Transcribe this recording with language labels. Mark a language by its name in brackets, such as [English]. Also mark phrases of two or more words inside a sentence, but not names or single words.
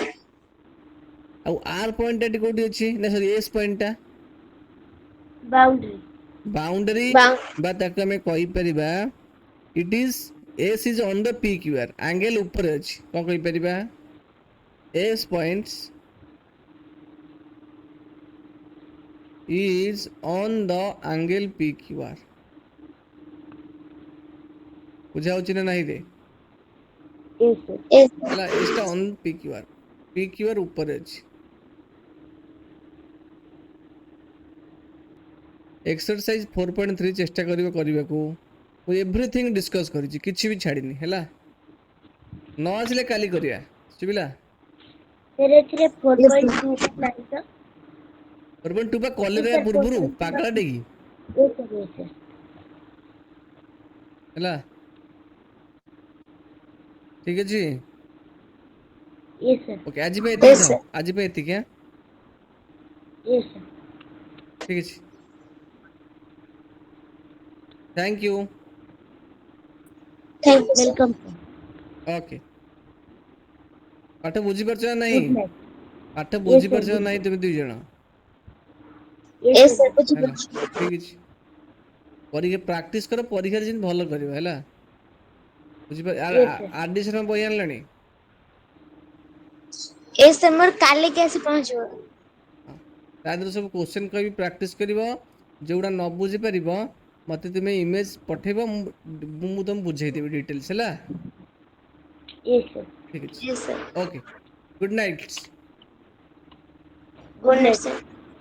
[Odia] ଆଉ ଆର୍ ପଏଣ୍ଟଟା ଏଠି କୋଉଠି ଅଛି ନା ସରି ଏସ୍ ପଏଣ୍ଟଟା [English] Boundary. ବାଉଣ୍ଡରୀ Bound. [Odia] ବା ତାକୁ ଆମେ କହିପାରିବା [English] it is S is on the P Q R angle [Odia] ଉପରେ ଅଛି କ'ଣ କହିପାରିବା [English] S points is on the angle PQR [Odia] ବୁଝା ହଉଛି ନା ନାହିଁ ରେ [English] Yes, sir. Yes, sir. [Odia] ହେଲା ଏଇଟା ଅନ୍ PQR ଉପରେ ଅଛି ଏକ୍ସରସାଇଜ 4.3 ଚେଷ୍ଟା କରିବ କରିବାକୁ ମୁଁ [English] everything discuss [Odia] କରିଛି କିଛି ବି ଛାଡ଼ିନି ହେଲା ନ ଆସିଲେ କାଲି କରିବା ଶୁଭିଲା Sir, ଏଥିରେ 4.2 ନାହିଁ ତ? 4.2 ବା କଲେରେ Sir, ପୂର୍ବରୁ 4.2 ପାଗଳା ଡେକି [English] Yes, sir. Yes, sir. [Odia] ହେଲା ଠିକ ଅଛି [English] Yes, sir. [Odia] ଓକେ ଆଜି ପାଇଁ ଏତିକି [English] Yes, [Odia] ଥାଉ [English] sir. [Odia] ଆଜି ପାଇଁ ଏତିକି ହଁ [English] Yes, sir. [Odia] ଠିକ ଅଛି [English] thank you Thank you, sir. Welcome, sir. [Odia] ଓକେ ପାଠ ବୁଝିପାରୁଛ ନା ନାହିଁ [English] Good night. [Odia] ପାଠ [English] Yes, sir. [Odia] ବୁଝିପାରୁଛ ନା [English] Good [Odia] ନାହିଁ [English] night. [Odia] ତୁମେ ଦୁଇ ଜଣ [English] Yes, Yes, sir. sir. Which [Odia] ହେଲା [English] book? [Odia] ଠିକ ଅଛି ପରୀକ୍ଷା ପ୍ରାକ୍ଟିସ୍ କର ପରୀକ୍ଷାରେ ଯେମିତି ଭଲ କରିବ ହେଲା ବୁଝିପାର [English] Yes, sir. [Odia] ଆର୍ ଡି ଶର୍ମା ବହି ଆଣିଲାଣି [English] Yes, sir. [Odia] ମୋର କାଲିକି ଆସି ପହଞ୍ଚିବ। ତା ଦେହରେ ସବୁ କୋଶ୍ଚେନ୍ କହିବି ପ୍ରାକ୍ଟିସ୍ କରିବ ଯେଉଁଗୁଡ଼ା ନ ବୁଝିପାରିବ ମୋତେ ତୁମେ ଇମେଜ୍ ପଠେଇବ ମୁଁ ତୁମକୁ ବୁଝେଇଦେବି ଡିଟେଲ୍ସ ହେଲା [English] Yes, sir. [Odia] ଠିକ ଅଛି [English] Yes, sir. okay good night Good night, sir.